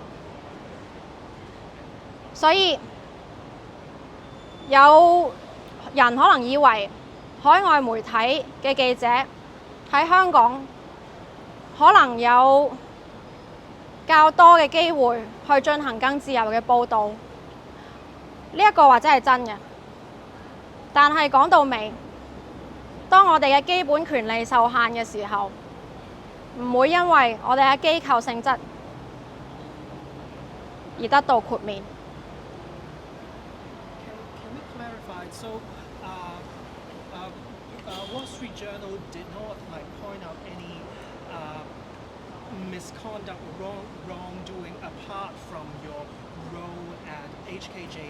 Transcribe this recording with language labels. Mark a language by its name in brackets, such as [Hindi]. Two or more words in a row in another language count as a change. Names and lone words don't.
[Cantonese] 所以有人可能以為海外媒體嘅記者喺香港可能有較多嘅機會去進行更自由嘅報導，呢一個或者係真嘅。但係講到尾，當我哋嘅基本權利受限嘅時候，唔會因為我哋嘅機構性質而得到豁免。 [English] Can we clarify? So, Wall Street Journal did not point out any misconduct or wrongdoing apart from your role at HKJ.